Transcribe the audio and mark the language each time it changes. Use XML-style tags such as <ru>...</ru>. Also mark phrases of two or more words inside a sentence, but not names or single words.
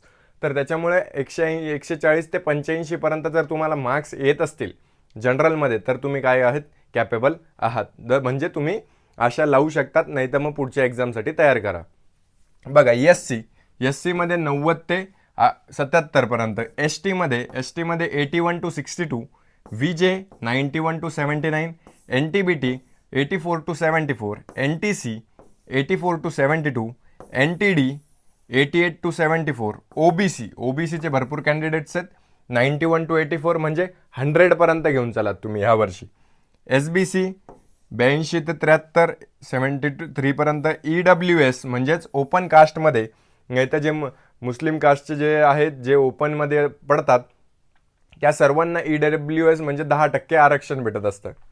<mr>तर त्याच्यामुळे 140 ते 85 पर्यंत जर तुम्हाला मार्क्स येत असतील जनरलमध्ये तर तुम्ही काय आहात, कॅपेबल आहात. म्हणजे तुम्ही आशा लावू शकतात, नाही तर मग पुढच्या एक्झामसाठी तयार करा. बघा एस सीमध्ये 90 ते 77 पर्यंत, एस टीमध्ये 81 to 62, VJ 91 to 79, NTBT 84 to 74, NTC 84 to 72, NTD 88 to 74, OBCचे भरपूर कॅन्डिडेट्स आहेत, 91 to 84 म्हणजे 100 पर्यंत घेऊन चलात तुम्ही ह्या वर्षी. SBC 82 ते 73, 73 पर्यंत. EWS म्हणजेच ओपन कास्टमध्ये, नाही तर जे मुस्लिम कास्टचे जे आहेत जे ओपनमध्ये पडतात त्या सर्वांना EWS म्हणजे 10% आरक्षण भेटत असतं.</mr>